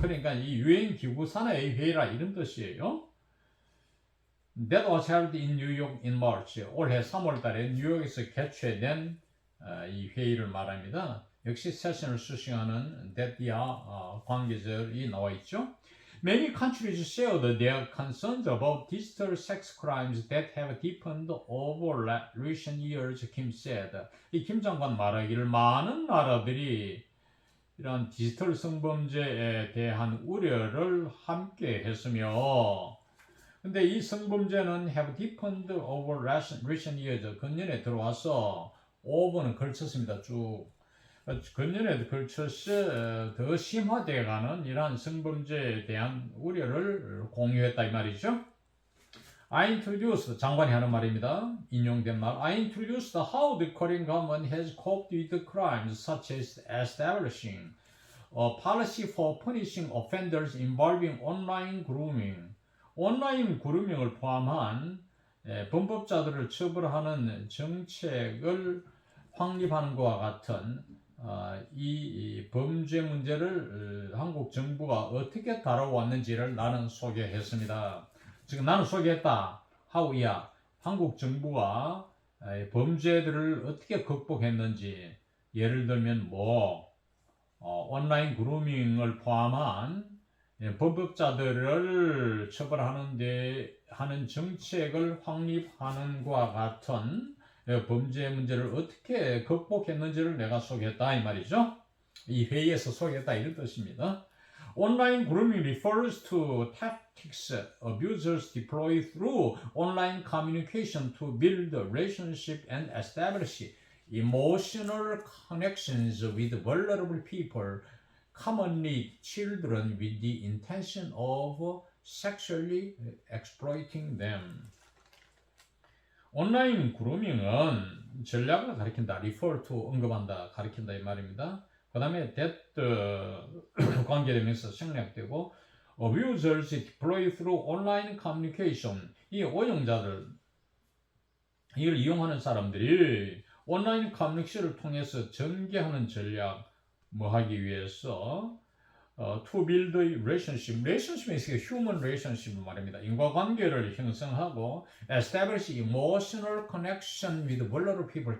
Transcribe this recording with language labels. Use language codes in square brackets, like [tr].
[ko] 그러니까 이 UN 기구 산하의 회의라 이런 뜻이에요. [en] That was held in New York in March. [ko] 올해 3월 달에 뉴욕에서 개최된 이 회의를 말합니다. 역시 세션을 수식하는 that이야 관계절이 나와 있죠. [en] Many countries shared their concerns about digital sex crimes that have deepened over recent years, Kim said. [ko] 이 김 장관 말하기를 많은 나라들이 이런 디지털 성범죄에 대한 우려를 함께 했으며 근데 이 성범죄는 [en] have deepened over recent years. [ko] 근년에 들어와서 over는 걸쳤습니다. 쭉. 근년에 걸쳐서 더 심화되어가는 이러한 성범죄에 대한 우려를 공유했다 이 말이죠. [en] I introduced, [ko] 장관이 하는 말입니다. 인용된 말. [en] I introduced how the Korean government has coped with the crimes such as establishing a policy for punishing offenders involving online grooming. [ko] 온라인 그루밍을 포함한 범법자들을 처벌하는 정책을 확립하는 것과 같은 이 범죄 문제를 한국 정부가 어떻게 다뤄왔는지를 나는 소개했습니다. 지금 나는 소개했다. how야 한국 정부가 범죄들을 어떻게 극복했는지 예를 들면 온라인 그루밍을 포함한 범법자들을 하는 정책을 확립하는 것과 같은 범죄 문제를 어떻게 극복했는지를 내가 소개했다 이 말이죠. 이 회의에서 소개했다 이런 뜻입니다. [en] Online grooming refers to tactics abusers deploy through online communication to build a relationship and establish emotional connections with vulnerable people, commonly children, with the intention of sexually exploiting them. [ko] 온라인 그루밍은 전략을 가리킨다, refer to, 언급한다, 가리킨다 이 말입니다. 그 다음에 that 관계되면서 생략되고 [en] abusers deploy through online communication. [ko] 이 오용자들, 이걸 이용하는 사람들이 온라인 커뮤니케이션을 통해서 전개하는 전략 뭐 하기 위해서 [en] to build a relationship. relationship이 human relationship [ko] 말입니다. 인과관계를 형성하고 [en] establish emotional connection with vulnerable people.